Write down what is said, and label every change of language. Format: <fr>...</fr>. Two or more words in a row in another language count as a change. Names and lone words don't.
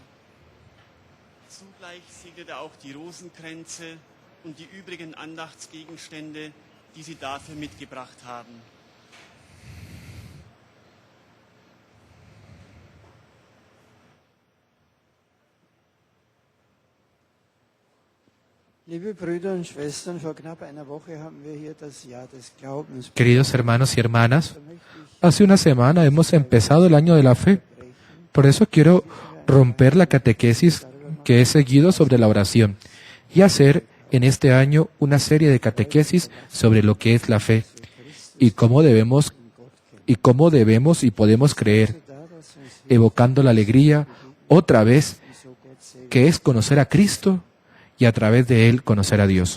<de>Zugleich segnet er auch die Rosenkränze und die übrigen Andachtsgegenstände, die sie dafür mitgebracht haben. Liebe Brüder und Schwestern, vor knapp einer Woche haben wir hier das Jahr des Glaubens.</de> <es>Queridos hermanos y hermanas, hace una semana hemos empezado el año de la fe. Por eso quiero romper la catequesis que he seguido sobre la oración y hacer en este año una serie de catequesis sobre lo que es la fe y cómo debemos y podemos creer, evocando la alegría otra vez, que es conocer a Cristo y a través de Él conocer a Dios.</es>